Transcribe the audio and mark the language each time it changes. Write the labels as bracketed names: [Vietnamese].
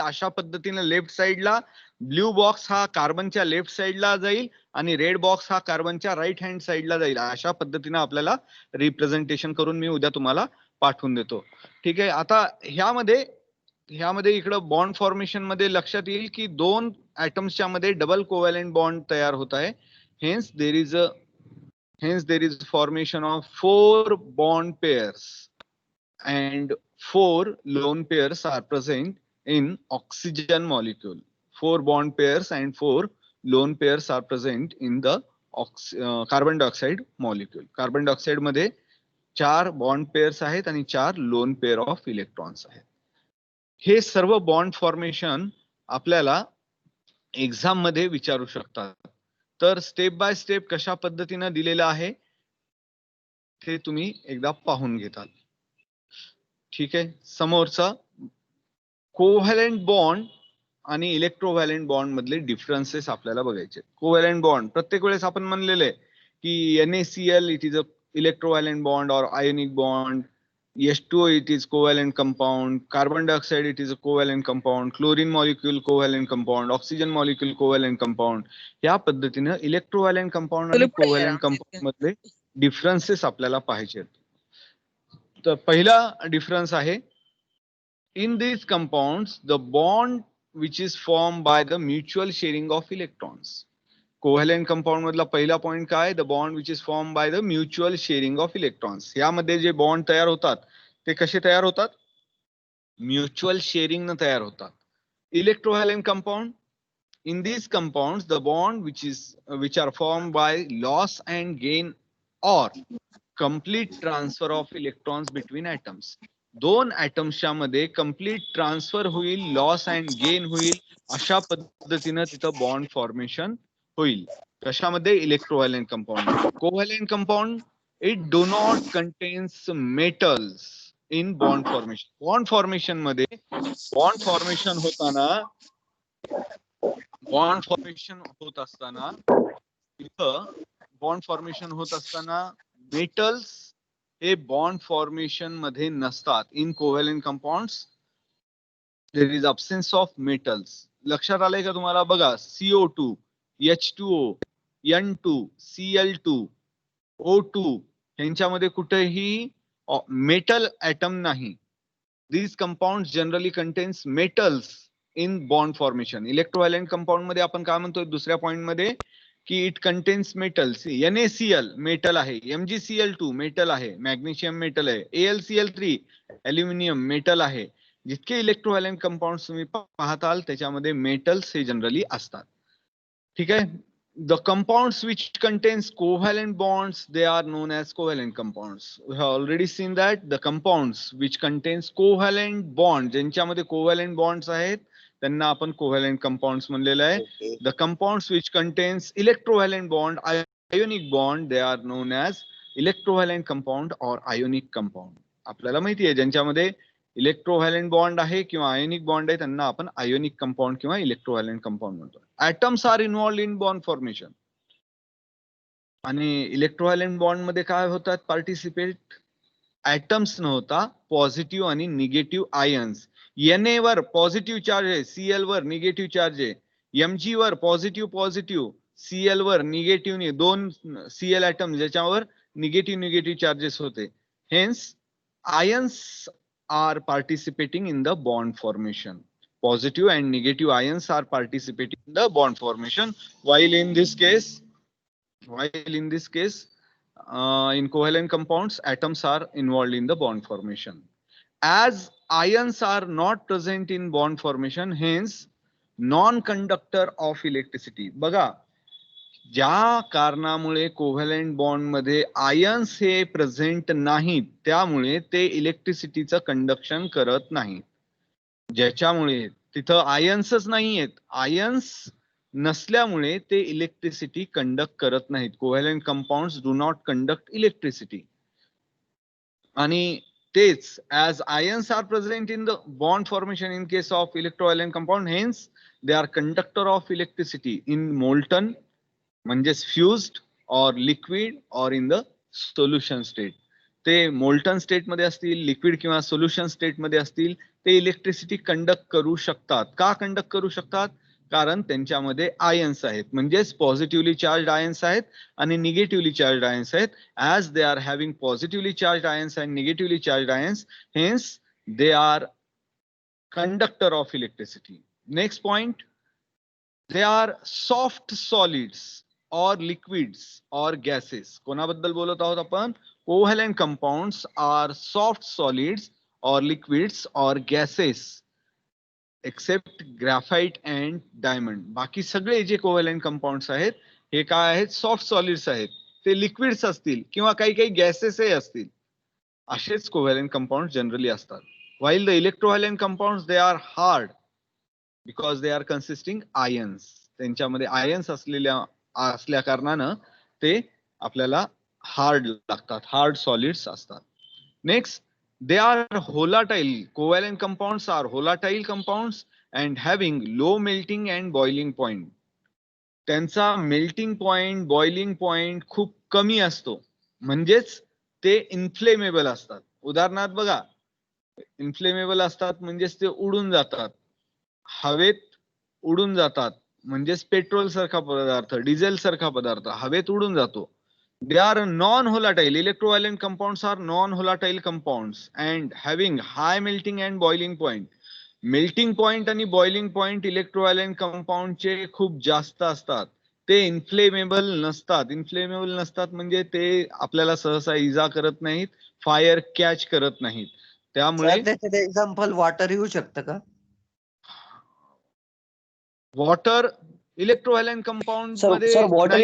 [Marathi] अशा पद्धतीने लेफ्ट साइडला ब्ल्यू बॉक्स हा कार्बनच्या लेफ्ट साइडला जाईल आणि रेड बॉक्स हा कार्बनच्या राईट हँड साइडला जाईल. अशा पद्धतीने आपल्याला रिप्रेझेंटेशन करून मी उद्या तुम्हाला पाठवून देतो. ठीक आहे. आता ह्यामध्ये इकडं बॉन्ड फॉर्मेशन मध्ये लक्षात येईल की 2 ऍटम्सच्या मध्ये डबल कोव्हॅलेंट बॉन्ड तयार होत आहे. [English] Hence there is formation of 4 bond pairs and 4 lone pairs are present in oxygen molecule. 4 bond pairs and 4 lone pairs are present in the carbon dioxide molecule. [Marathi] Carbon dioxide मध्ये 4 bond pairs आहेत आणि 4 lone pair of electrons आहेत. हे सर्व bond formation आपल्याला exam मध्ये विचारू शकतात. तर स्टेप बाय स्टेप कशा पद्धतीने दिलेलं आहे ते तुम्ही एकदा पाहून घेताल. ठीक आहे. समोरचा कोव्हॅलेंट बॉन्ड आणि इलेक्ट्रोव्हॅलेंट बॉन्ड मधले डिफरन्सेस आपल्याला बघायचे. कोव्हॅलेंट बॉन्ड प्रत्येक वेळेस आपण म्हणलेले की [English] NaCl it is a electrovalent bond और ionic bond, H2O it is covalent compound, carbon dioxide it is a covalent compound, chlorine molecule covalent compound, oxygen molecule covalent compound. [Marathi] या पद्धतीने इलेक्ट्रोव्हॅलेंट कंपाऊंड आणि कोव्हॅलेंट कंपाऊंड मधले differences आपल्याला पाहिजेत. तर पहिला difference आहे, [English] In these compounds the bond which is formed by the mutual sharing of electrons. [Marathi] Covalent compound मधला पहिला पॉइंट काय, [English] The bond which is form by the mutual sharing of electrons. [Marathi] यामध्ये जे बॉन्ड तयार होतात ते कसे तयार होतात, म्युच्युअल शेअरिंग न तयार होतात. [English] Electrovalent compound, in these compounds the bond which are formed by loss and gain or complete transfer of electrons between atoms. [Marathi] दोन atoms मध्ये complete transfer होईल, लॉस अँड गेन होईल, अशा पद्धतीने तिथं बॉन्ड फॉर्मेशन होईल. कशामध्ये, [English] Electrovalent compound. Covalent compound, it do not contains metals in bond formation. [Marathi] Bond formation मध्ये बॉन्ड फॉर्मेशन होत असताना मेटल्स हे बॉन्ड फॉर्मेशन मध्ये नसतात. [English] In covalent compounds there is absence of metals. [Marathi] लक्षात आलंय का तुम्हाला? बघा, CO2, H2O, N2, Cl2, O2 यांच्यामध्ये कुठेही मेटल ऍटम नाही. [English] These compounds generally contains metals in bond formation. [Marathi] इलेक्ट्रोव्हॅलेंट compound मध्ये आपण काय म्हणतोय दुसऱ्या पॉइंट मध्ये, की [English] It contains metals. [Marathi] NaCl metal आहे, MgCl2 मेटल आहे, मॅग्नेशियम मेटल आहे, AlCl3 अल्युमिनियम मेटल आहे. जितके इलेक्ट्रोव्हॅलेंट कंपाऊंड तुम्ही पाहताल त्याच्यामध्ये मेटल्स हे जनरली असतात. ठीक आहे. [English] The compounds which contains covalent bonds, they are known as covalent compounds. We have already seen that the compounds which contains covalent bonds, [Marathi] ज्यांच्यामध्ये covalent bonds आहेत त्यांना आपण covalent compounds म्हणलेलं आहे. [English] The compounds which contains electrovalent bond, ionic bond, they are known as electrovalent compound or ionic compound. [Marathi] आपल्याला माहिती आहे ज्यांच्यामध्ये इलेक्ट्रोव्हॅलेंट बॉन्ड आहे किंवा आयोनिक बॉन्ड आहे त्यांना आपण आयोनिक कंपाऊंड किंवा इलेक्ट्रोव्हॅलेंट कंपाऊंड म्हणतो. [English] Atoms are involved in bond formation. [Marathi] आणि इलेक्ट्रोव्हॅलेंट बॉन्ड मध्ये काय होतात पार्टिसिपेट, ऍटम्स न होता पॉझिटिव्ह आणि निगेटिव्ह आयन्स. Na वर पॉझिटिव्ह चार्ज आहे, Cl वर निगेटिव्ह चार्ज आहे, Mg वर पॉझिटिव्ह, Cl वर निगेटिव्ह, दोन Cl ऍटम ज्याच्यावर निगेटिव्ह चार्जेस होते. [English] Hence ions are participating in the bond formation. Positive and negative ions are participating in the bond formation. While in this case, in covalent compounds, atoms are involved in the bond formation. As ions are not present in bond formation, hence non-conductor of electricity. [Marathi] बघा, ज्या कारणामुळे covalent bond मध्ये ions हे present नाहीत त्यामुळे ते इलेक्ट्रिसिटीचं conduction करत नाहीत. ज्याच्यामुळे तिथं आयन्सच नाहीयेत, आयन्स नसल्यामुळे ते इलेक्ट्रिसिटी कंडक्ट करत नाहीत. [English] Covalent compounds do not conduct electricity. [Marathi] आणि तेच [English] As ions are present in the bond formation in case of electrovalent compound, hence they are conductor of electricity in molten म्हणजेच fused or liquid or in the solution state. [Marathi] ते molten state मध्ये असतील, liquid किंवा solution state मध्ये असतील, ते इलेक्ट्रिसिटी कंडक्ट करू शकतात. का कंडक्ट करू शकतात? कारण त्यांच्यामध्ये आयन्स आहेत, म्हणजेच पॉझिटिव्हली चार्ज आयन्स आहेत आणि निगेटिव्हली चार्ज आयन्स आहेत. [English] As they are having positively charge ions and negatively charge ions, hence they are conductor of electricity. Next point, they are soft solids or liquids or gases. [Marathi] कोणाबद्दल बोलत आहोत आपण? [English] Covalent compounds are soft solids or liquids or gases except graphite and diamond. [Marathi] बाकी सगळे जे कोव्हॅलेंट कंपाऊंड्स आहेत हे काय आहेत? सॉफ्ट सॉलिड्स आहेत. ते लिक्विड्स असतील किंवा काही गॅसेसही असतील, असेच कोव्हॅलेंट कंपाऊंड जनरली असतात. [English] while the electrovalent compounds they are hard because they are consisting ions. [Marathi] त्यांच्यामध्ये आयन्स असल्या कारणानं ते आपल्याला हार्ड लागतात, हार्ड सॉलिड्स असतात. [English] Next, they are volatile. Covalent compounds are volatile compounds and having low melting and boiling point. [Marathi] त्यांचा melting point, boiling point खूप कमी असतो, म्हणजेच ते इन्फ्लेमेबल असतात. उदाहरणार्थ बघा, इन्फ्लेमेबल असतात म्हणजेच ते उडून जातात, हवेत उडून जातात. म्हणजेच पेट्रोल सारखा पदार्थ, डिझेल सारखा पदार्थ हवेत उडून जातो. [English] They are non-volatile. Electrovalent compounds are non-volatile compounds and having high melting and boiling point. [Marathi] Melting point आणि boiling point electrovalent compound चे खूप जास्त असतात. ते इन्फ्लेमेबल नसतात. इन्फ्लेमेबल नसतात म्हणजे ते आपल्याला सहसा इजा करत नाहीत, फायर कॅच करत नाहीत. त्यामुळे त्याच्यात एक्झाम्पल वॉटर येऊ शकतं का? [English] water electrovalent compound Sir, [Marathi] मध्ये [English] water [Marathi] नाही